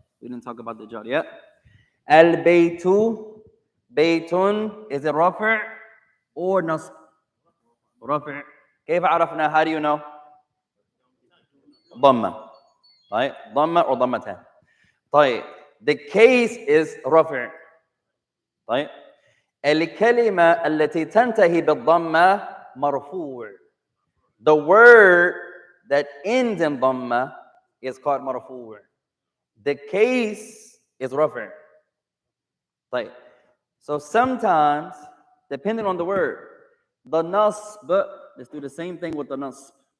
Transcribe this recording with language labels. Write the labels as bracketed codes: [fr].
[en] We didn't talk about the jar yet. البيت. بيت is it رفع or نصب? [ar] رفع. كيف عرفنا? [en] How do you know? [ar] ضمة. طيب. ضمة أو ضمتان. طيب. [en] The case is رفع. [ar] طيب. الكلمة التي تنتهي بالضمة مرفوع. [en] The word that ends in ضمة is called مرفوع. The case is رفع. طيب. So sometimes, depending on the word, the nasb, let's do the same thing with the nasb.